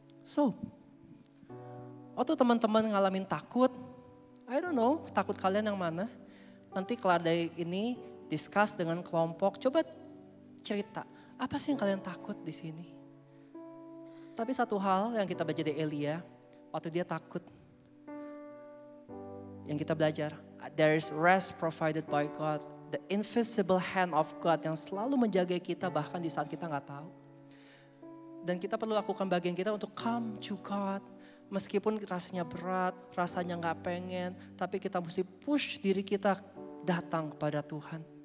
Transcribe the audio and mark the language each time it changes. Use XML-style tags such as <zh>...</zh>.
<id>So, waktu teman-teman ngalamin takut, I don't know takut kalian yang mana. Nanti kelar dari ini discuss dengan kelompok, coba cerita. Apa sih yang kalian takut di sini? Tapi satu hal yang kita baca dari Elia, waktu dia takut.</id> <en>Yang kita belajar, there is rest provided by God.</en> <id>The invisible hand of God yang selalu menjaga kita bahkan di saat kita gak tahu. Dan kita perlu lakukan bagian kita untuk come to God. Meskipun rasanya berat, rasanya gak pengen. Tapi kita mesti push diri kita datang kepada Tuhan.</id>